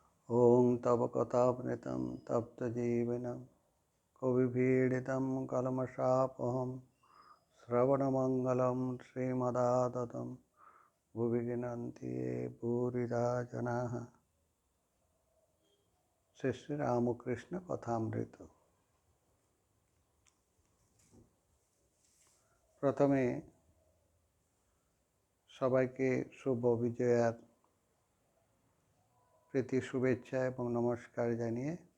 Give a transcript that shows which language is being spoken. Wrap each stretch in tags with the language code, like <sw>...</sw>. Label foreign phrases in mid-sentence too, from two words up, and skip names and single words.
<sa>ॐ तव कथामृतं तप्तजीवनं कविभिरीडितं कल्मषापहं श्रवणमङ्गलं श्रीमदाततं भुवि गृह्णन्ति ये भूरिदा जनाः।</sa> <bn>শ্রী শ্রী রামকৃষ্ণ কথামৃত। প্রথমে সবাইকে শুভ বিজয়ার প্রীতি শুভেচ্ছা এবং নমস্কার জানিয়ে</bn>